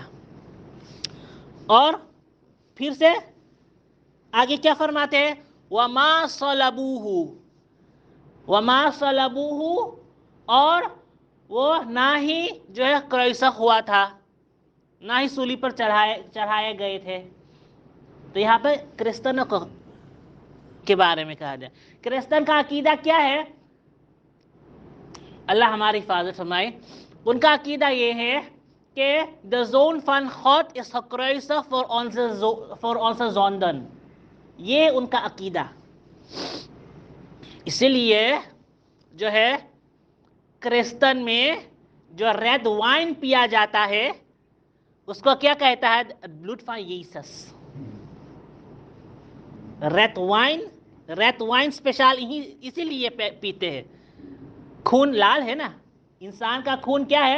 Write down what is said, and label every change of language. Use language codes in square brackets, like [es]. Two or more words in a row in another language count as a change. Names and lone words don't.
[ur] اور پھر سے آگے کیا فرماتے ہیں [ar] وما صلبوہ، [ur] اور وہ نہ ہی جو ہے کروسف ہوا تھا، نہ ہی سولی پر چڑھائے گئے تھے۔ تو یہاں پہ کرسچنوں کے بارے میں کہا جائے، کرسچن کا عقیدہ کیا ہے؟ اللہ ہماری حفاظت فرمائے۔ ان کا عقیدہ یہ ہے کہ [de] the Sohn von Gott ist gekreuzigt for unsere Sünden، [ur] یہ ان کا عقیدہ۔ اسی لیے جو ہے کرسچن میں جو [en] red wine [ur] پیا جاتا ہے اس کو کیا کہتا ہے؟ [en] Blood for Jesus. red wine [ur] اسپیشل اسی لیے پیتے ہیں، خون لال ہے نا، انسان کا خون کیا ہے؟